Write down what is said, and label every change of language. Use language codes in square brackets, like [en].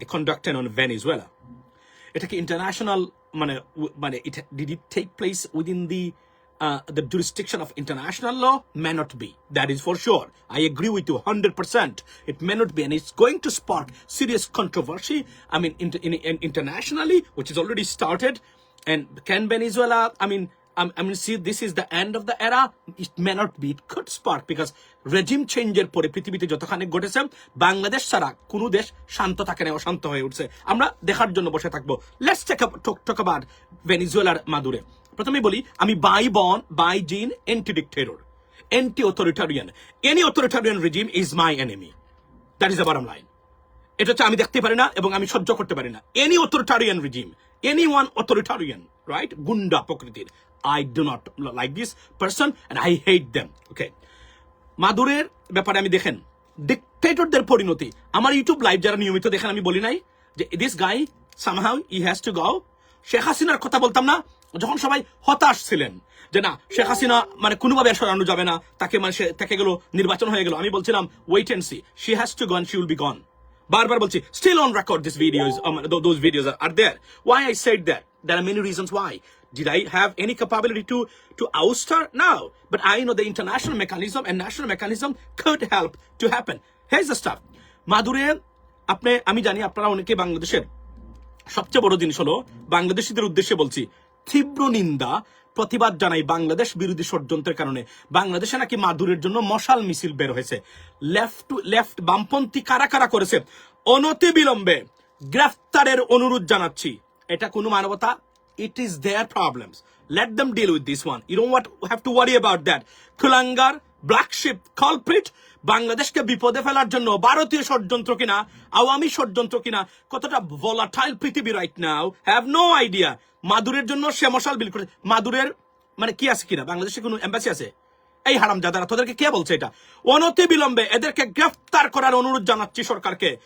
[en] The conducted on Venezuela. [bn] এটা কি international মানে [en] did it take place within the jurisdiction of international law? May not be. That is for sure. I agree with you 100%. It may not be, and it's going to spark serious controversy. I mean, internationally, which is already started. And can Venezuela? I mean, see, this is the end of the era. It may not be. It could spark because regime change [bn] পরে পৃথিবীতে যতখানি ঘটেছে, বাংলাদেশ ছাড়া কোনো দেশ শান্ত থাকে না, অশান্ত হয়ে উঠছে। আমরা দেখার জন্য বসে থাকবো। [en] Let's talk about ভেনিজুয়েলার মাদুরে। [bn] প্রথমে বলি, আমি [en] By gene anti dictator, anti authoritarian. Any authoritarian regime is my enemy. That is the bottom line. [bn] এটা হচ্ছে আমি দেখতে পারি না এবং আমি সহ্য করতে পারি না। [en] any authoritarian regime, any one authoritarian, right, [bn] গুন্ডা প্রকৃতির, [en] I do not like this person and I hate them. Okay. [bn] মাদুরের ব্যাপারে আমি দেখেন ডিক্টেটরদের পরিণতি। আমার ইউটিউব লাইভ যারা নিয়মিত দেখেন, আমি বলি নাই যে [en] This guy somehow he has to go. [bn] Sheikh হাসিনার কথা বলতাম না যখন সবাই হতাশ ছিলেন যে না শেখ হাসিনা মানে কোনোভাবে সরানো যাবে না, তাকে মানে সে থেকে গেল, নির্বাচন হয়ে গেল, আমি বলছিলাম [en] Wait and see, she has to go and she will be gone. [bn] বারবার বলছি, [en] still on record this videos, those videos are there. Why I said that? There are many reasons why. Did I have any capability to oust her? No. But I know the international mechanism and national mechanism could help to happen. Here's the stuff. [bn] মাদুরে আমি জানি আপনারা অনেকে বাংলাদেশের সবচেয়ে বড় জিনিস হলো, বাংলাদেশিদের উদ্দেশ্যে বলছি, তীব্র নিন্দা প্রতিবাদ জানাই বাংলাদেশ বিরোধী ষড়যন্ত্রের কারণে। বাংলাদেশে নাকি মাদুরের জন্য মশাল মিছিল বের হয়েছে। লেফট বামপন্থী কারা কারা করেছে, অনতি বিলম্বে গ্রেফতারের অনুরোধ জানাচ্ছি। এটা কোনো মানবতা? [en] It is their problems. Let them deal with this one. You don't have to worry about that. Kulangar, black sheep, culprit, [bn] বাংলাদেশকে বিপদে ফেলার জন্য ভারতীয় ষড়যন্ত্র কিনা, আওয়ামী ষড়যন্ত্র কিনা, কতটা ভোলাটাইল পৃথিবী [en] Right now, have no idea. [bn] মাদুরের জন্য সে মশাল বিল করে। মাদুরের মানে কি আছে কিনা, বাংলাদেশে কোনো এম্বাসি আছে? এই হারামজাদারা, তোদেরকে কে বলছে এটা? অনতি বিলম্বে এদেরকে গ্রেফতার করার অনুরোধ জানাচ্ছি সরকারকে।